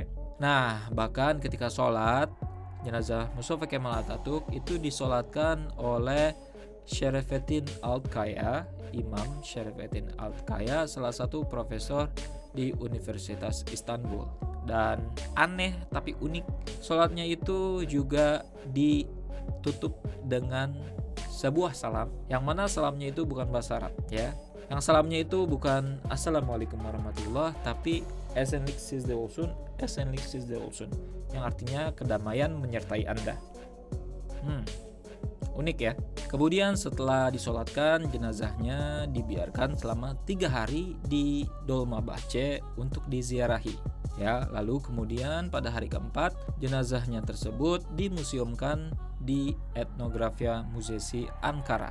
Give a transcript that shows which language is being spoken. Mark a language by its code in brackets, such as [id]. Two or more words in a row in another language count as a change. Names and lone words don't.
[id] Nah, bahkan ketika sholat, jenazah Mustafa Kemal Atatürk itu disolatkan oleh Şerefettin Altkaya, Imam Şerefettin Altkaya, salah satu profesor di Universitas Istanbul. Dan aneh tapi unik, sholatnya itu juga ditutup dengan sebuah salam, yang mana salamnya itu bukan bahasa Arab, ya. Yang salamnya itu bukan [ar] السلام عليكم ورحمة الله, [id] tapi [tr] Esenlik sizde olsun, Esenlik sizde olsun, [id] yang artinya kedamaian menyertai Anda. Unik ya. Kemudian setelah disolatkan, jenazahnya dibiarkan selama 3 hari di Dolmabahce untuk diziarahi. Ya, lalu kemudian pada hari keempat, jenazahnya tersebut dimuseumkan di Etnografia Musesi Ankara.